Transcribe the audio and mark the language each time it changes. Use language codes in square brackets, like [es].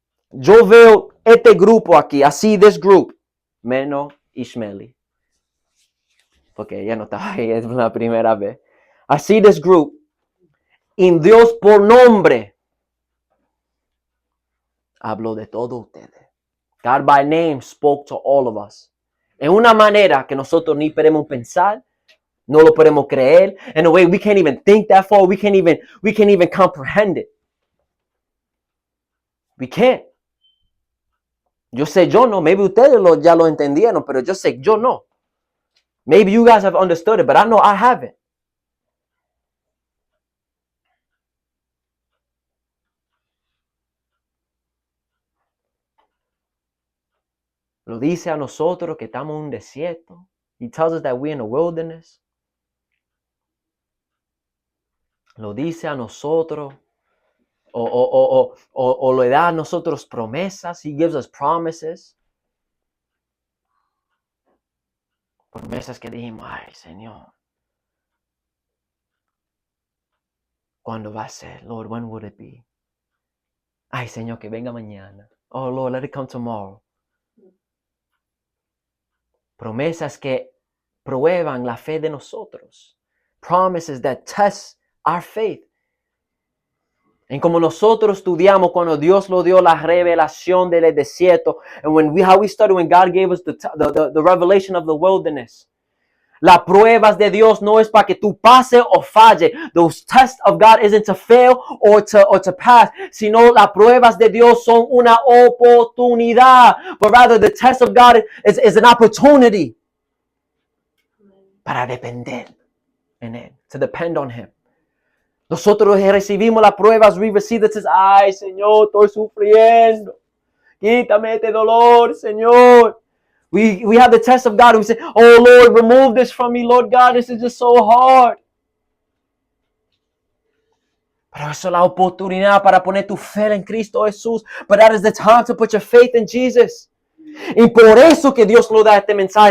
[es] Yo veo este grupo aquí, así [en] this group, [es] menos Ishmaeli, porque ella no estaba ahí, es la primera vez. [en] I see this group, [es] y Dios por nombre habló de todos ustedes. [en] God by name spoke to all of us. [es] En una manera que nosotros ni podemos pensar, no lo podemos creer. [en] In a way we can't even think that far. We can't even comprehend it. We can't. [es] Yo sé, yo no. Maybe ustedes ya lo entendieron, pero yo sé, yo no. [en] Maybe you guys have understood it, but I know I haven't. [es] Lo dice a nosotros que estamos en un desierto. [en] He tells us that we're in a wilderness. [es] Lo dice a nosotros. O le da a nosotros promesas. [en] He gives us promises. [es] Promesas que dijimos, ay, Señor. ¿Cuándo va a ser? [en] Lord, when would it be? [es] Ay, Señor, que venga mañana. [en] Oh, Lord, let it come tomorrow. [es] Promesas que prueban la fe de nosotros. [en] Promises that test our faith. [es] En como nosotros estudiamos cuando Dios lo dio la revelación del desierto. [en] And how we studied when God gave us the revelation of the wilderness. [es] Las pruebas de Dios no es para que tú pase o falle. [en] Those tests of God isn't to fail or to pass. [es] Sino las pruebas de Dios son una oportunidad. [en] But rather the test of God is an opportunity. [es] Para depender en Él. [en] To depend on Him. [es] Nosotros recibimos las pruebas. [en] We receive the test. [es] Ay, Señor, estoy sufriendo. Quítame este dolor, Señor. [en] We have the test of God. We say, oh, Lord, remove this from me, Lord God. This is just so hard. [es] Pero eso es la oportunidad para poner tu fe en Cristo Jesús. [en] But that is the time to put your faith in Jesus. [es] Y por eso que Dios lo da este mensaje.